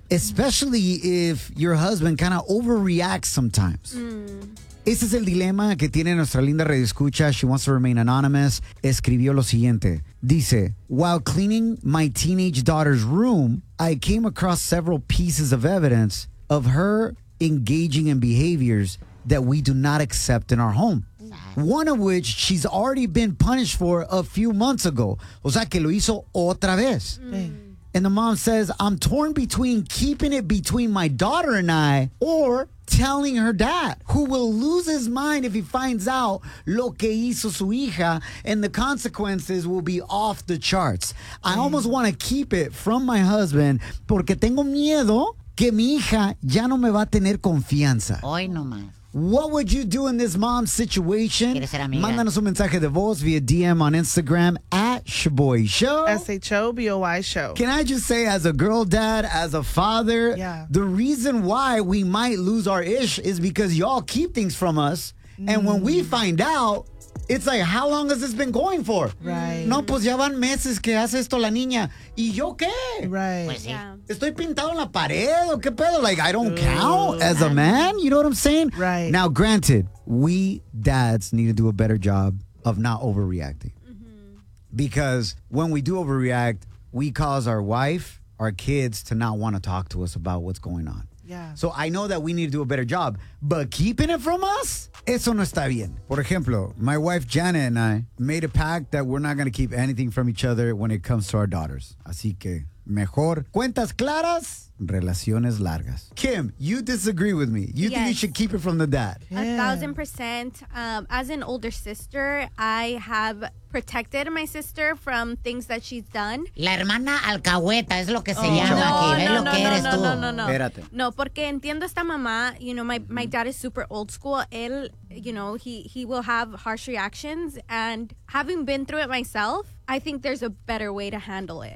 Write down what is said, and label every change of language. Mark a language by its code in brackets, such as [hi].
[en] Especially if your husband kind of overreacts sometimes. [es] Ese es el dilema que tiene nuestra linda radioescucha. [en] She wants to remain anonymous. [es] Escribió lo siguiente. Dice, [en] while cleaning my teenage daughter's room, I came across several pieces of evidence of her engaging in behaviors that we do not accept in our home. One of which she's already been punished for a few months ago. [es] O sea, que lo hizo otra vez. [en] And the mom says, I'm torn between keeping it between my daughter and I or telling her dad, who will lose his mind if he finds out [es] lo que hizo su hija, [en] and the consequences will be off the charts. I almost want to keep it from my husband [es] porque tengo miedo que mi hija ya no me va a tener confianza. Hoy no más. [en] What would you do in this mom's situation? [es] ¿Quieres ser amiga? Mándanos un mensaje de voz via [en] DM on Instagram at [es] Shaboy Show. [en] S-H-O-B-O-Y Show. Can I just say, as a girl dad, as a father, yeah, the reason why we might lose our ish is because y'all keep things from us. And when we find out, it's like, how long has this been going for? Right. [es] No, pues ya van meses que hace esto la niña. ¿Y yo qué? [en] Right. [es] Pues sí. [en] Yeah. [es] Estoy pintado en la pared. ¿O qué pedo? [en] Like, I don't count as a man. You know what I'm saying? Right. Now, granted, we dads need to do a better job of not overreacting. Mm-hmm. Because when we do overreact, we cause our wife, our kids, to not want to talk to us about what's going on. Yeah. So I know that we need to do a better job, but keeping it from us, [es] eso no está bien. Por ejemplo, [en] my wife Janet and I made a pact that we're not going to keep anything from each other when it comes to our daughters. [es] Así que mejor cuentas claras, relaciones largas. [en] Kim, you disagree with me. You think you should keep it from the dad? Yeah. 1,000%. As an older sister, I have protected my sister from things that she's done. [es] La hermana alcahueta es lo que se llama aquí. No. Espérate. No, porque entiendo esta mamá. [en] You know, my dad is super old school. Él, you know, he will have harsh reactions. And having been through it myself, I think there's a better way to handle it.